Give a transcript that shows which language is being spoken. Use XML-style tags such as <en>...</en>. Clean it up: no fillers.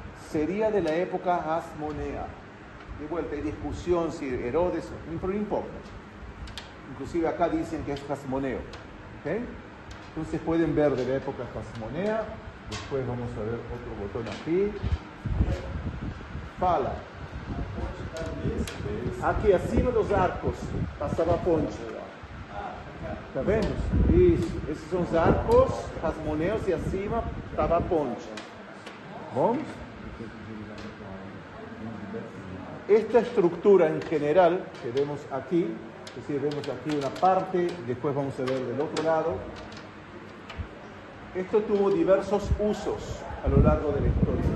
<es>Sería de la época Hasmonea. De vuelta, hay discusión si Herodes, pero no importa. Inclusive acá dicen que es Hasmoneo. ¿Okay? Entonces pueden ver de la época Hasmonea. Después vamos a ver otro botón aquí.</es> <pt>Fala. Aqui acima dos arcos passava a ponte. Tá vendo? Isso. Esses são os arcos hasmoneus e acima estava a ponte. Bom?</pt> <es>Esta estructura en general que vemos aquí, es decir, vemos aquí una parte, después vamos a ver del otro lado. Esto tuvo diversos usos a lo largo de la historia.</es>